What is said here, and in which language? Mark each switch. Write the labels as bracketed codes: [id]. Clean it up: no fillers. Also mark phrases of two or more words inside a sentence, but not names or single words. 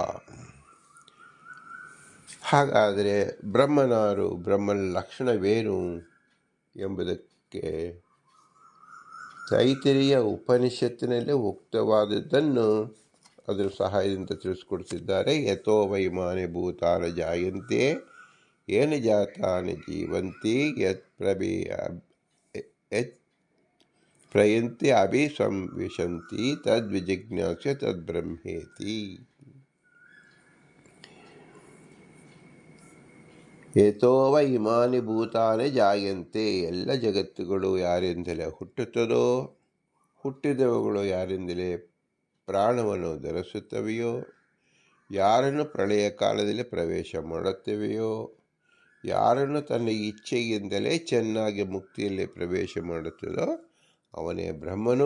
[kn] ಹಾಗಾದರೆ ಬ್ರಹ್ಮನಾರು, ಬ್ರಹ್ಮನ ಲಕ್ಷಣವೇನು ಎಂಬುದಕ್ಕೆ ತೈತ್ತಿರೀಯ ಉಪನಿಷತ್ತಿನಲ್ಲೇ ಉಕ್ತವಾದದ್ದನ್ನು ಅದರ ಸಹಾಯದಿಂದ ತಿಳಿಸ್ಕೊಡ್ತಿದ್ದಾರೆ. [sa] ಯಥೋ ವೈಮಾನಿ ಭೂತಾನಿ ಜಾಯಂತೆ ಏನ ಜಾತಾನಿ ಜೀವಂತಿ ಯತ್ ಪ್ರಯಂತಿ ಅಭಿಸಂವಿಶಂತಿ ತದ್ವಿಜಿಜ್ಞಾಸ್ಯ ತದ್ಬ್ರಹ್ಮೇತಿ. ಯಥೋ ವೈಮಾನಿ ಭೂತಾನಿ ಜಾಯಂತೆ, [kn] ಎಲ್ಲ ಜಗತ್ತುಗಳು ಯಾರಿಂದಲೇ ಹುಟ್ಟುತ್ತದೋ, ಹುಟ್ಟಿದವುಗಳು ಯಾರಿಂದಲೇ ಪ್ರಾಣವನ್ನು ಧರಿಸುತ್ತವೆಯೋ, ಯಾರನ್ನು ಪ್ರಳಯ ಕಾಲದಲ್ಲಿ ಪ್ರವೇಶ ಮಾಡುತ್ತವೆಯೋ, ಯಾರನ್ನು ತನ್ನ ಇಚ್ಛೆಯಿಂದಲೇ ಚೆನ್ನಾಗಿ ಮುಕ್ತಿಯಲ್ಲಿ ಪ್ರವೇಶ ಮಾಡುತ್ತದೋ ಅವನೇ ಬ್ರಹ್ಮನು.